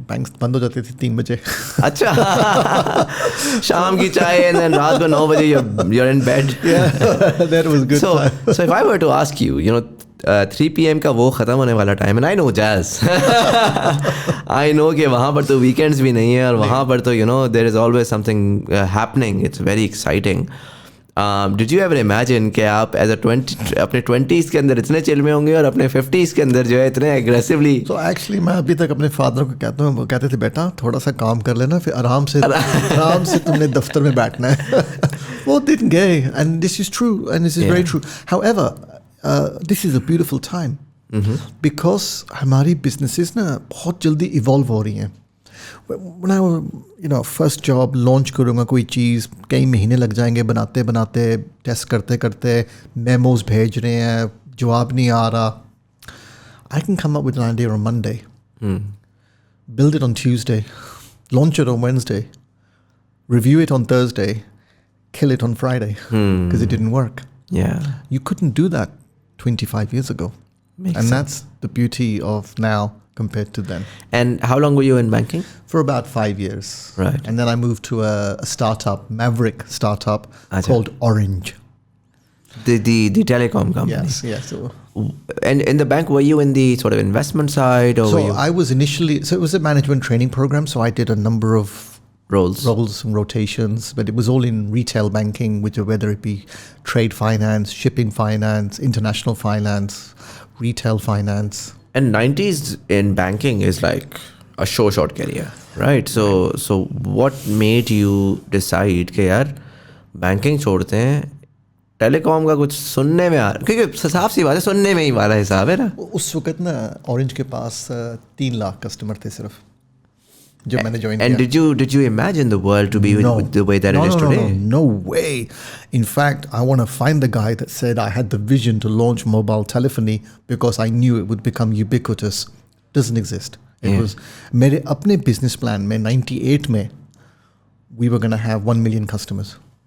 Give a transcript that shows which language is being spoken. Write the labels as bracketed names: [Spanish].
[Hindi] Banks बंद हो जाते थे 3 बजे. अच्छा. शाम की चाय [English] and then [Hindi] रात को 9 बजे [English] you're in bed. Yeah, that was good. So if I were to ask you, 3 p.m. [Hindi] का वो ख़त्म होने वाला time, [English] and I know jazz. I know [Hindi] कि वहाँ पर तो [English] weekends भी नहीं है और वहाँ पर तो there is always something happening. It's very exciting. Did you ever imagine [Hindi] कि आप एज अ अपने 20s के अंदर इतने चिल में होंगे और अपने 50s के अंदर जो है इतने एग्रेसिवली? So actually मैं अभी तक अपने फादर को कहता हूँ, वो कहते थे बेटा थोड़ा सा काम कर लेना फिर आराम से तुमने दफ्तर में बैठना है. वो दिन गए, [English] and this is true, and this is very true. However, this is a beautiful time because [Hindi] हमारी businesses ना बहुत जल्दी evolve हो रही हैं. [English] When I first job [Hindi] launch करूँगा कोई चीज़, कई महीने लग जाएंगे बनाते बनाते, टेस्ट करते करते, मेमोज भेज रहे हैं, जवाब नहीं आ रहा. [English] I can come up with an idea on Monday, build it on Tuesday, launch it on Wednesday, review it on Thursday, kill it on Friday because it didn't work. Yeah. You couldn't do that 25 years ago. Makes and sense. That's the beauty of now compared to then. And how long were you in banking? For about 5 years. Right. And then I moved to a startup, maverick startup called Orange. The telecom company. Yes. So And in the bank, were you in the sort of investment side, or were you I was initially, so it was a management training program. So I did a number of roles and rotations, but it was all in retail banking, whether it be trade finance, shipping finance, international finance, retail finance. And 90s in banking is like a short career, right? So what made you decide [Hindi] कि यार banking छोड़ते हैं, telecom का कुछ सुनने में आ रहा, क्योंकि साफ सी बात है सुनने में ही वाला हिसाब है ना. उस वक्त ना ऑरेंज के पास 3 लाख कस्टमर थे सिर्फ जब मैंने ज्वाइन किया. [English] And did you imagine the world to be the way that it is today? No way. In fact, I want to find the guy that said I had the vision to launch mobile telephony because I knew it would become ubiquitous. Doesn't exist. It was [Hindi] मेरे अपने business plan में 98 में [English] we were going to have 1 million customers.